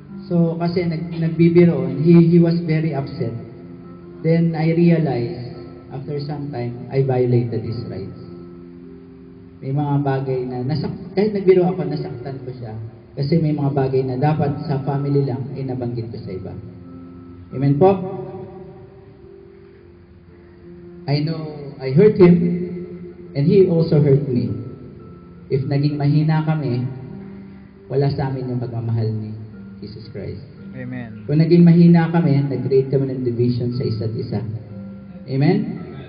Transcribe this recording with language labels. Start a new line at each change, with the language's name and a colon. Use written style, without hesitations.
English: So,
Filipino: kasi nagbibiroon,
English: he was very upset. Then, I realized, after some time, I violated his rights.
Filipino: May mga bagay na, kahit nagbiro ako, nasaktan ko siya. Kasi may mga bagay na dapat sa family lang, ay nabanggit ko sa iba. Amen po.
English: I know I hurt him and he also hurt me.
Filipino: If naging mahina kami, wala sa amin yung pagmamahal ni Jesus Christ. Amen. Kung naging mahina kami, nag-create kami ng division sa isa't isa. Amen?